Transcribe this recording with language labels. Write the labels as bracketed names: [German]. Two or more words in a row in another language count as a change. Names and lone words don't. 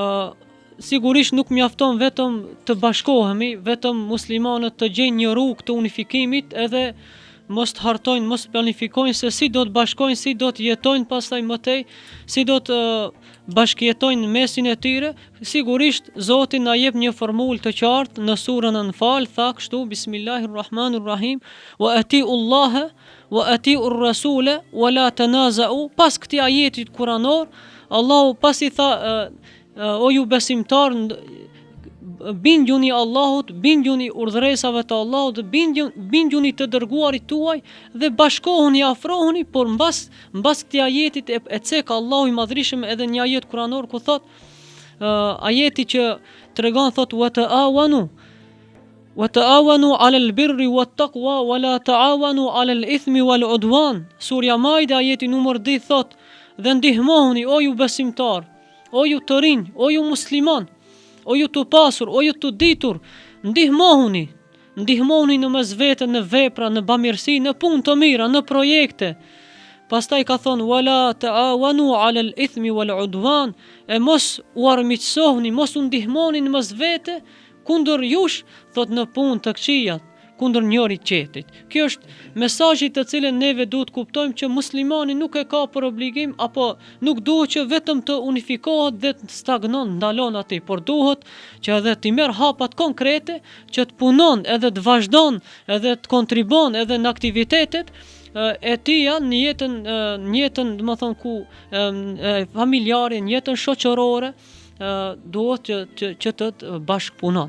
[Albanian] Sigurisht nuk mjafton vetëm të bashkohemi, vetëm muslimanët të gjejnë një rrugë të unifikimit edhe mos të hartojnë, mos planifikojnë se si do të bashkojnë, si do të jetojnë pastaj mëtej, si do të bashkëjetojnë në mesin e tyre. Sigurisht Zoti na jep një formulë të qartë në surën Anfal, tha kështu [Arabic] بسم الله الرحمن الرحيم وأطيعوا الله وأطيعوا الرسول ولا تنازعوا. [Albanian] Pas këtij ajetit kuranor, Allahu pasi tha o ju besimtar, bindjuni Allahut, bindjuni urdhëresave të Allahut, bindjuni të dërguarit tuaj dhe bashkohuni, afrohuni, por mbas këtij ajetit e cek Allahu i madhrishëm edhe një ajet kuranor ku thot ajeti që tregon thot [Arabic] وتعاونوا على البر والتقوى ولا تعاونوا على الإثم والعدوان. [Albanian] Surja Maide ajeti numër 10 thot dhe ndihmohuni o ju besimtar, o ju të rinj, o ju musliman, o ju të pasur, o ju të ditur, ndihmohuni në mes vete, në vepra, në bamirësi, në punë të mira, në projekte. Pastaj ka thonë [Arabic] ولا تعاونوا على الإثم والعدوان, [Albanian] e mos u armiqsohuni, mos u ndihmoni në mes vete kundër jush, thot në punë të këqijat, kundër njërit tjetrit. Kjo është mesazhi të cilën neve duhet kuptojmë që muslimani nuk e ka për obligim apo nuk duhet që vetëm të unifikohet dhe të stagnon, ndalon aty, por duhet që edhe të merr hapat konkrete, që të punon edhe të vazhdon edhe të kontribon edhe në aktivitetet e tija në jetën domethënë ku familjare, në jetën shoqërore, duhet që të bashkëpunon.